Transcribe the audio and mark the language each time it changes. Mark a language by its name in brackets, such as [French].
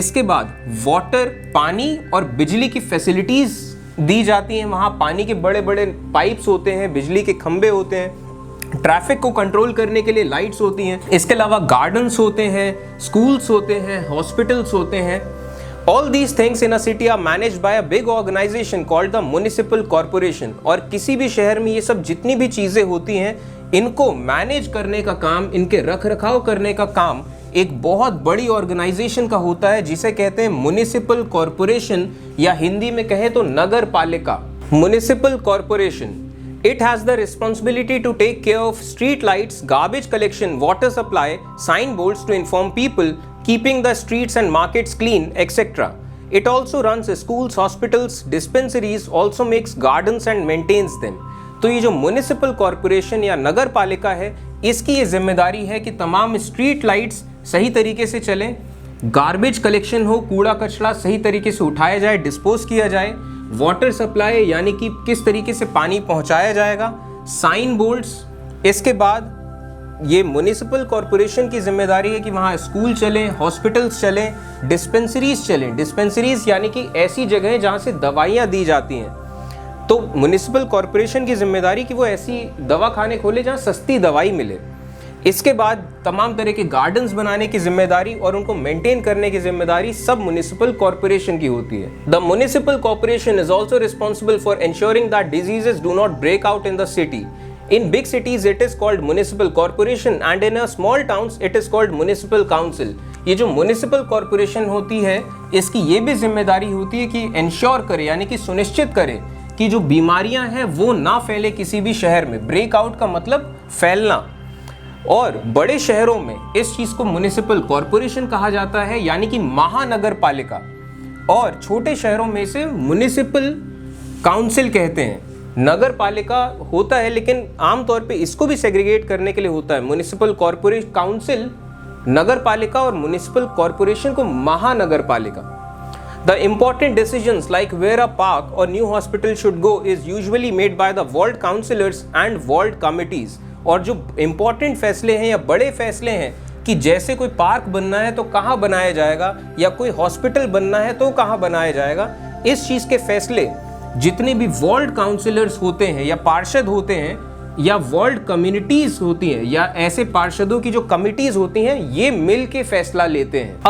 [Hindi] इसके बाद वाटर, पानी और बिजली की फैसिलिटीज दी जाती हैं। वहाँ पानी के बड़े बड़े पाइप्स होते हैं, बिजली के खंभे होते हैं, ट्रैफिक को कंट्रोल करने के लिए लाइट्स होती हैं। इसके अलावा गार्डन्स होते हैं, स्कूल्स होते हैं, हॉस्पिटल्स होते हैं। [English] All these things in a city are managed by a big organization called the municipal corporation। [Hindi] और किसी भी शहर में ये सब जितनी भी चीजें होती हैं, इनको मैनेज करने का काम, इनके रख रखाव करने का काम एक बहुत बड़ी ऑर्गेनाइजेशन का होता है, जिसे कहते हैं म्युनिसिपल कॉर्पोरेशन, या हिंदी में कहें तो नगर पालिका। [English] Municipal corporation, it has the responsibility to take care of street lights, garbage collection, water supply, signboards to inform people, keeping the streets and markets clean, etc. It also runs schools, hospitals, dispensaries, also makes gardens and maintains them। [Hindi] तो ये जो municipal corporation या नगर पालिका है, इसकी ये जिम्मेदारी है कि तमाम स्ट्रीट लाइट्स सही तरीके से चलें, गार्बेज कलेक्शन हो, कूड़ा कचरा सही तरीके से उठाया जाए, डिस्पोज किया जाए, वाटर सप्लाई यानी कि किस तरीके से पानी पहुंचाया जाएगा, साइन बोर्ड्स। इसके बाद ये म्युनिसिपल कॉर्पोरेशन की जिम्मेदारी है कि वहाँ स्कूल चलें, हॉस्पिटल्स चलें, डिस्पेंसरीज चलें। डिस्पेंसरीज यानी कि ऐसी जगह जहाँ से दवाइयाँ दी जाती हैं। तो म्युनिसिपल कॉर्पोरेशन की जिम्मेदारी कि वो ऐसी दवा खाने खोले जहाँ सस्ती दवाई मिले। इसके बाद तमाम तरह के गार्डन्स बनाने की जिम्मेदारी और उनको मेंटेन करने की जिम्मेदारी सब म्युनिसिपल कॉर्पोरेशन की होती है। [English] The municipal corporation is also responsible for ensuring that diseases do not break out in the city. In big cities it is called municipal corporation and in a small towns it is called municipal council। [Hindi] ये जो municipal corporation होती है, इसकी ये भी जिम्मेदारी होती है कि इंश्योर करे यानी कि सुनिश्चित करे कि जो बीमारियां हैं वो ना फैले किसी भी शहर में। ब्रेकआउट का मतलब फैलना। और बड़े शहरों में इस चीज को म्युनिसिपल कॉर्पोरेशन कहा जाता है, यानी कि महानगर पालिका, और छोटे शहरों में से म्युनिसिपल काउंसिल कहते हैं। नगर पालिका होता है लेकिन आमतौर पे इसको भी सेग्रीगेट करने के लिए होता है। म्युनिसिपल कॉर्पोरेशन काउंसिल नगर पालिका और म्युनिसिपल कॉर्पोरेशन को महानगर पालिका। [English] The important decisions like where a park or new hospital should go is usually made by the ward councillors and ward committees। [Hindi] और जो important फैसले हैं या बड़े फैसले हैं कि जैसे कोई पार्क बनना है तो कहाँ बनाया जाएगा, या कोई हॉस्पिटल बनना है तो कहाँ बनाया जाएगा, इस चीज़ के फैसले जितने भी वार्ड काउंसिलर्स होते हैं या पार्षद होते हैं या वार्ड कम्युनिटीज होती हैं या ऐसे पार्षदों की जो कमिटीज होती हैं, ये मिल के फैसला लेते हैं।